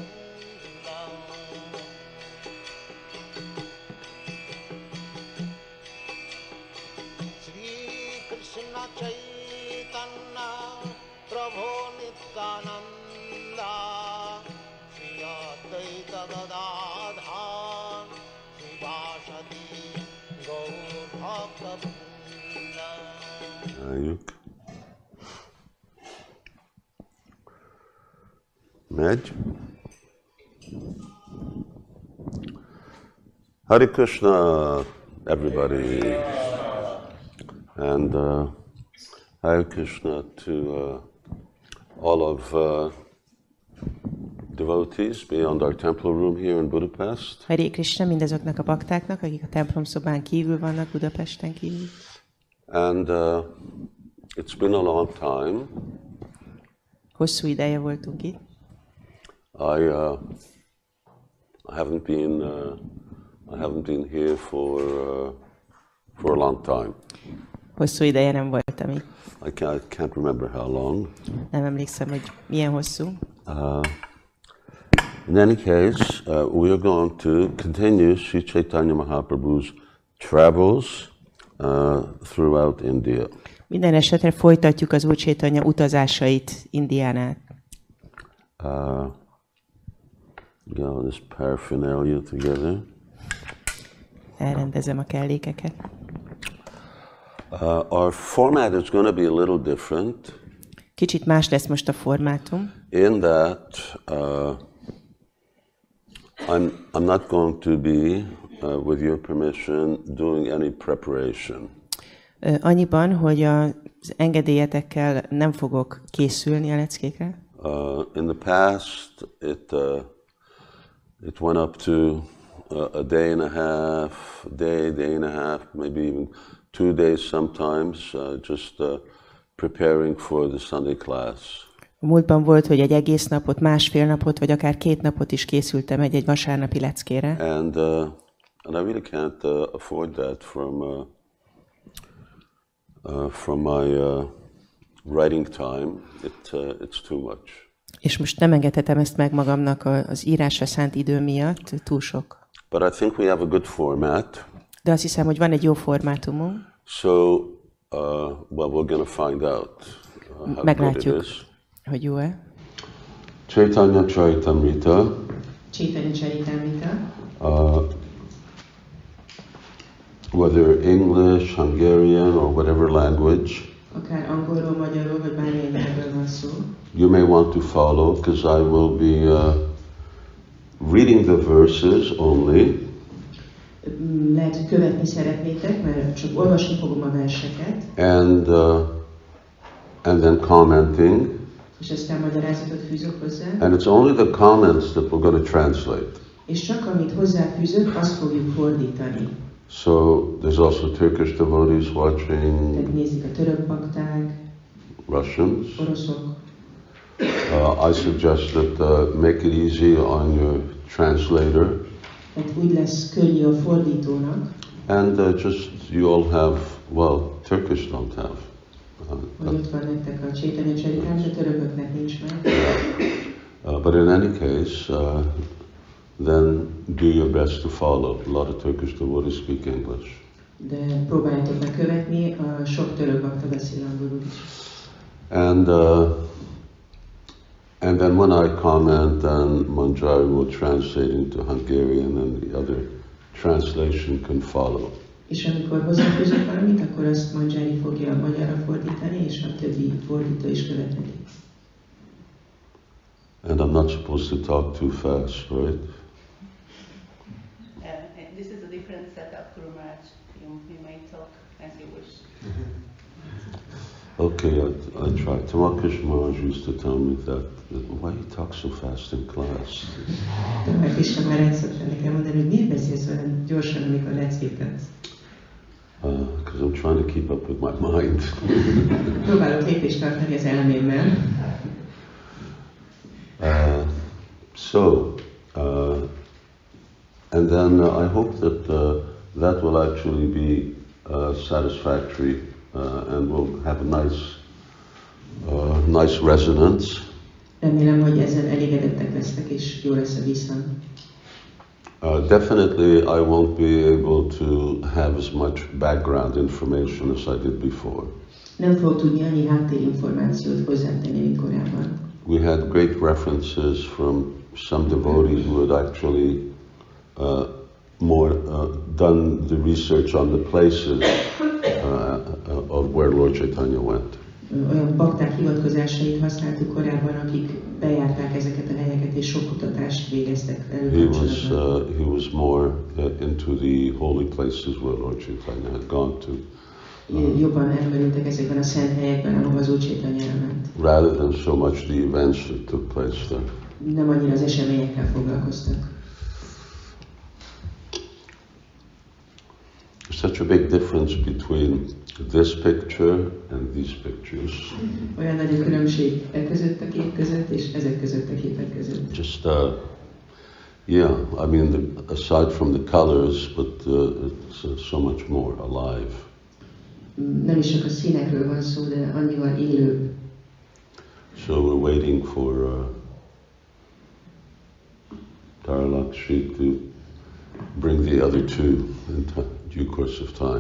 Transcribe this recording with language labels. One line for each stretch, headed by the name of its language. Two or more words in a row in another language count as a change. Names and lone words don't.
Sanskrit: Krishna Caitanya Prabhu Nityananda Shri Advaita Gadadhar Shivasati Gaur Bhakta
Hungarian: Megy.
English: Hare Krishna, everybody. And Hare Krishna to all of devotees beyond our temple room here in Budapest.
Hungarian: Hare Krishna mindazoknak a baktáknak, akik a templom szobán kívül vannak, Budapesten kívül.
English: And it's been a long time.
Hungarian: Hosszú ideje voltunk itt.
English: I haven't been here for a long time.
Hungarian: Hosszú ideje nem voltam itt.
English: I can't remember how long.
Hungarian: Nem emlékszem, hogy milyen hosszú.
English: In any case, we are going to continue Sri Chaitanya Mahaprabhu's travels throughout India.
Hungarian: Minden esetre folytatjuk az Úr Chaitanya utazásait Indián át.
English: Get all this paraphernalia together.
Hungarian: Elrendezem a kellékeket.
English: Our format is going to be a little different.
Hungarian: Kicsit más lesz most a formátum.
English: In that I'm not going to be, with your permission, doing any preparation.
Hungarian: Annyiban, hogy az engedélyetekkel nem fogok készülni a leckékre.
English: In the past, it went up to a day and a half, day and a half, maybe even 2 days sometimes, just preparing for the Sunday class.
Hungarian: A múltban volt, hogy egy egész napot, másfél napot, vagy akár 2 napot is készültem egy vasárnapi leckére.
English: And I really can't afford that from my writing time. It's too much.
Hungarian: És most nem engedhetem ezt meg magamnak az írásra szánt idő miatt, túl sok.
English: But I think we have a good format.
Hungarian: De azt hiszem, hogy van egy jó formátumunk.
English: So, well, we're going to find out how good it is.
Hungarian: Hogy jó-e? Caitanya-caritāmṛta. Caitanya-caritāmṛta.
English: Whether English, Hungarian, or whatever language.
Hungarian: Akár angolról, magyarról, vagy bármilyen nyelvről van szó.
English: You may want to follow, because I will be reading the verses only.
Hungarian: Lehet, hogy követni szeretnétek, mert csak olvasni fogom a verseket.
English: And then commenting.
Hungarian: És aztán magyarázatot fűzök hozzá.
English: And it's only the comments that we're going to translate.
Hungarian: És csak amit hozzáfűzök, azt fogjuk fordítani.
English: So there's also Turkish devotees watching.
Hungarian: Tehát nézik a török bakták.
English: Russians.
Hungarian: Oroszok.
English: I suggest that make it easy on your translator.
Hungarian: Tehát úgy lesz könnyű a fordítónak.
English: And just you all have, well, Turkish don't have.
Hungarian: Hogy ott van nektek a Caitanya-caritāmṛta, de törököknek nincs meg.
English: But in any case, then do your best to follow. A lot of Turkish devotees speak English.
Hungarian: De próbáljátok meg követni, a sok török bakta beszél angolul is.
English: And then when I comment, then Manjari will translate into Hungarian and the other translation can follow.
Hungarian: És amikor hozzáfűzök valamit, akkor azt Manjari fogja magyarra fordítani, és a többi fordító is követni.
English: And I'm not supposed to talk too fast, right? This is a different setup, Guru Maharaj. You may talk as you wish. Okay, I try. Tamal Maharaj used to tell me that, why you talk so fast in class?
Hungarian: Tamal Krishna Maharaj szokta nekem mondani, hogy miért beszélsz olyan gyorsan, amikor leckét adsz?
English: Because I'm trying to keep up with my mind.
Hungarian: Próbálok lépést tartani az elmémmel.
English: And then I hope that that will actually be satisfactory and will have a nice resonance.
Hungarian: Remélem, hogy ezzel elégedettek lesztek, és jó lesz a visszhang.
English: Definitely I won't be able to have as much background information as I did before.
Hungarian: Nem fogok tudni annyi háttérinformációt hozzátenni, mint korábban.
English: We had great references from some devotee who had actually done the research on the places of where Lord Chaitanya went.
Hungarian: Olyan bakták hivatkozásait használtuk korábban, akik bejárták ezeket a helyeket, és sok kutatást végeztek velük.
English: He was more into the holy places where Lord Chaitanya had gone to.
Hungarian: Jobban elmerültek ezekben a szent helyekben, ahova az Úr Chaitanya elment.
English: Rather than so much the events that took place there.
Hungarian: Nem annyira az eseményekkel foglalkoztak.
English: There's such a big difference between this picture and these pictures.
Hungarian: Olyan nagy a különbség között a kép között és ezek között a képek között.
English: Just yeah, I mean, aside from the colors, but it's so much more alive.
Hungarian: Nem is csak a színekről van szó, de annyival élőbb.
English: So we're waiting for Taralakshmi to bring the other two in due course of time.